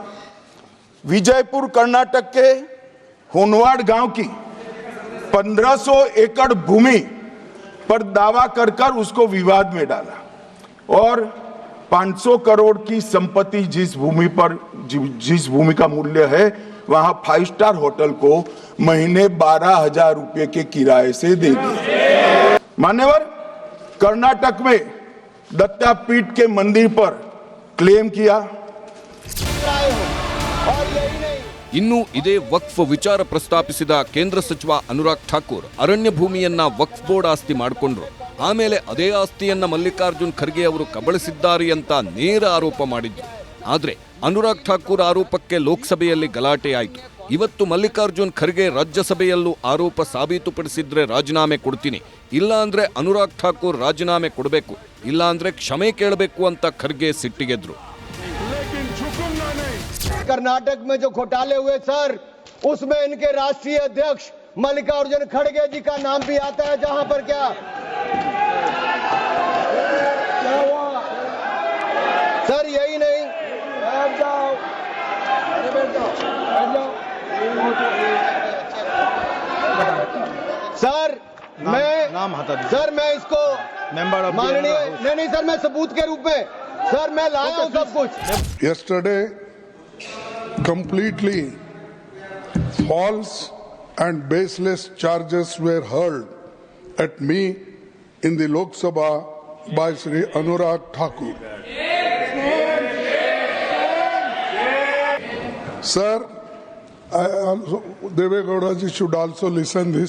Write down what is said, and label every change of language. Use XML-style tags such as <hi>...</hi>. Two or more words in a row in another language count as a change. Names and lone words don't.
<hi>विजयपुर कर्नाटक के होनवाड़ गांव की 1500 एकड़ भूमि पर दावा कर उसको विवाद में डाला, और 500 करोड़ की संपत्ति जिस भूमि का मूल्य है वहां 5 स्टार होटल को महीने 12,000 रुपए के किराए से दे दिया। मान्यवर कर्नाटक में दत्तापीठ के मंदिर पर क्लेम किया। और यही नहीं,</hi> <kn>ಇನ್ನು ಇದೇ ವಕ್ಫ್ ವಿಚಾರ ಪ್ರಸ್ತಾಪಿಸಿದ ಕೇಂದ್ರ ಸಚಿವ ಅನುರಾಗ್ ಠಾಕೂರ್ ಅರಣ್ಯ ಭೂಮಿಯನ್ನ ವಕ್ಫ್ ಬೋರ್ಡ್ ಆಸ್ತಿ ಮಾಡಿಕೊಂಡ್ರು. ಆಮೇಲೆ ಅದೇ ಆಸ್ತಿಯನ್ನ ಮಲ್ಲಿಕಾರ್ಜುನ್ ಖರ್ಗೆ ಅವರು ಕಬಳಿಸಿದ್ದಾರೆ ಅಂತ ನೇರ ಆರೋಪ ಮಾಡಿದ್ರು. ಆದ್ರೆ ಅನುರಾಗ್ ಠಾಕೂರ್ ಆರೋಪಕ್ಕೆ ಲೋಕಸಭೆಯಲ್ಲಿ ಗಲಾಟೆ ಆಯಿತು. ಇವತ್ತು ಮಲ್ಲಿಕಾರ್ಜುನ್ ಖರ್ಗೆ ರಾಜ್ಯಸಭೆಯಲ್ಲೂ ಆರೋಪ ಸಾಬೀತುಪಡಿಸಿದ್ರೆ ರಾಜೀನಾಮೆ ಕೊಡ್ತೀನಿ, ಇಲ್ಲ ಅಂದ್ರೆ ಅನುರಾಗ್ ಠಾಕೂರ್ ರಾಜೀನಾಮೆ ಕೊಡಬೇಕು, ಇಲ್ಲ ಅಂದ್ರೆ ಕ್ಷಮೆ ಕೇಳಬೇಕು ಅಂತ ಖರ್ಗೆ ಸಿಟ್ಟಿಗೆದ್ರು.</kn> <hi>कर्नाटक में जो घोटाले हुए सर, उसमें इनके राष्ट्रीय अध्यक्ष मल्लिकार्जुन खड़गे जी का नाम भी आता है। जहां पर क्या हुआ सर, यही नहीं, बैठ जाओ, अरे बैठ जाओ, बैठ जाओ। सर मैं नाम सर मैं इसको माननीय नहीं सर, मैं सबूत के रूप में सर मैं लाया हूं सब कुछ।</hi> <en>Yesterday, completely false and baseless charges were hurled at me in the Lok Sabha by Shri Anurag Thakur. Sir, Deve Gowda ji should also listen this.</en>